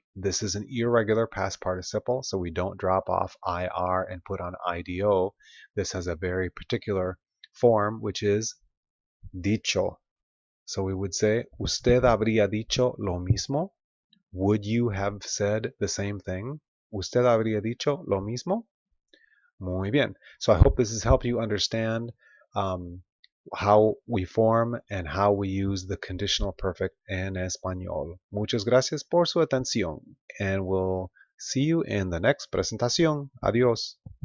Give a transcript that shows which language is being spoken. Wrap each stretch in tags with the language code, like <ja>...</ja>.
<en>This is an irregular past participle, so we don't drop off IR and put on IDO. This has a very particular form, which is dicho. So we would say,</en> <es>usted habría dicho lo mismo?</es> <en>Would you have said the same thing?</en> <es>¿Usted habría dicho lo mismo? Muy bien.</es> <en>So I hope this has helped you understand um, how we form and how we use the conditional perfect</en> <es>en español. Muchas gracias por su atención,</es> <en>and we'll see you in the next presentación. Adiós.</en>